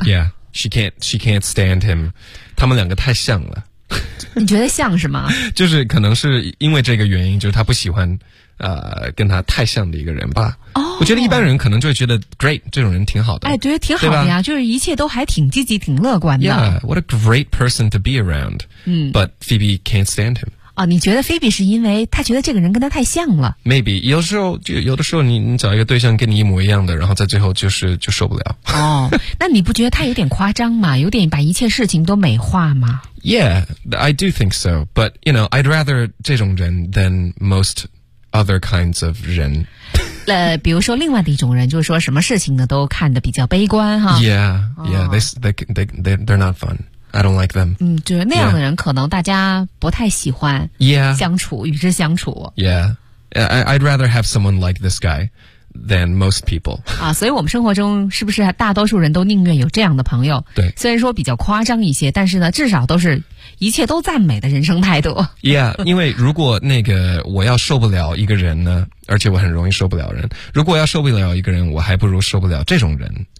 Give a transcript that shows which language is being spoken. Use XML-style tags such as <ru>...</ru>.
<en>yeahShe can't stand him.</en> <zh>他们两个太像了。你觉得像是吗？就是可能是因为这个原因，就是他不喜欢跟他太像的一个人吧。哦、我觉得一般人可能就会觉得 great 这种人挺好的。哎，觉得挺好的呀，就是一切都还挺积极、挺乐观的。</zh> <en>Yeah, what a great person to be around. But Phoebe can't stand him.</en> <zh>哦，你觉得 Phoebe 是因为他觉得这个人跟他太像了？</zh> <en>Maybe</en> <zh>有时候就有的时候你找一个对象跟你一模一样的，然后在最后就受不了。哦，那你不觉得他有点夸张吗？有点把一切事情都美化吗</zh> <en>？Yeah, I do think so. But you know, I'd rather</en> <zh>这种人</zh> <en>than most other kinds of 人。</en> <zh>比如说另外的一种人，就是说什么事情呢都看得比较悲观哈。</zh> <en>Yeah, yeah, they're not fun. I don't like them.</en> <zh>嗯，就是那样的人可能大家不太喜欢。</zh> <en>Yeah.</en> <zh>相处，与之相处。</zh> <en>Yeah. I'd rather have someone like this guy than most people.</en> <zh>啊，所以我们生活中是不是大多数人都宁愿有这样的朋友？对。虽然说比较夸张一些，但是呢，至少都是一切都赞美的人生态度。</zh> <en>Yeah,</en> <zh>因为如果那个我要受不了一个人呢，而且我很容易受不了人，如果要受不了一个人，我还不如受不了这种人。</zh>